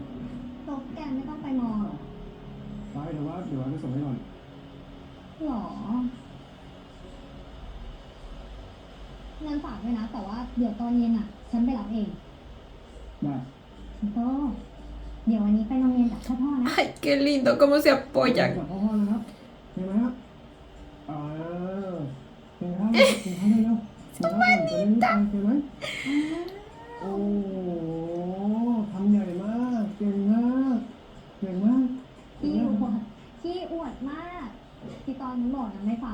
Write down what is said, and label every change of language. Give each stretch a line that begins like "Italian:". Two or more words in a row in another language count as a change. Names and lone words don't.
Thai: โต๊ะแกไม่ต้องไปมอหรอ ไปเดี๋ยวไปส่งให้ก่อน หรอเงินฝากด้วยนะแต่ว่าเดี๋ยวตอนเย็นอ่ะฉันไปรับเอง ได้ สิงโตเดี๋ยววันนี้ไปโรงเรียนกับพ่อนะ
Spanish: Ay, qué lindo, cómo se
Thai: จับ
Spanish: apoyan.
Thai: พ่อนะครับเห็นไหมครับกินข้าวเร็วกินข้าวก่อนจะได้ไม่ตายเห็นไหมโอ้ทำใหญ่มากเก่งมากเก่งมาก ขี้อวดมากที่ตอนนั้นบอกนะไม่ฟัง